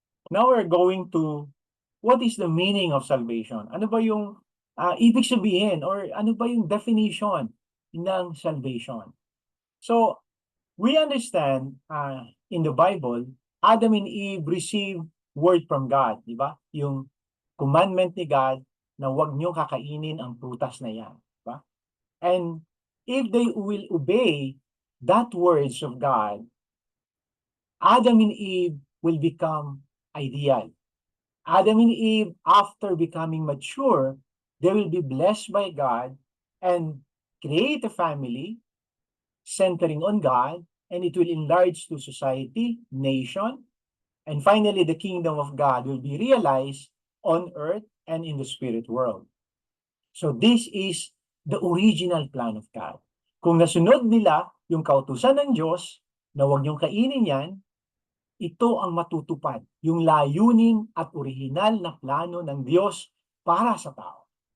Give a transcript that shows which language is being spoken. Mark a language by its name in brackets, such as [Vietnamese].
[English] Now we're going to, what is the meaning of salvation? [Filipino] Ano ba yung ibig sabihin or ano ba yung definition ng salvation? [English] So, we understand in the Bible, Adam and Eve received word from God, [Filipino] di ba? Yung commandment ni God na huwag niyo kakainin ang prutas na yan, di ba? [English] And if they will obey that words of God, Adam and Eve will become ideal. Adam and Eve, after becoming mature, they will be blessed by God and create a family centering on God, and it will enlarge to society, nation, and finally the kingdom of God will be realized on earth and in the spirit world. So this is the original plan of God. [Filipino] Kung nasunod nila yung kautusan ng Diyos na huwag niyong kainin yan, ito ang matutupad, yung layunin at orihinal na plano ng Diyos para sa tao.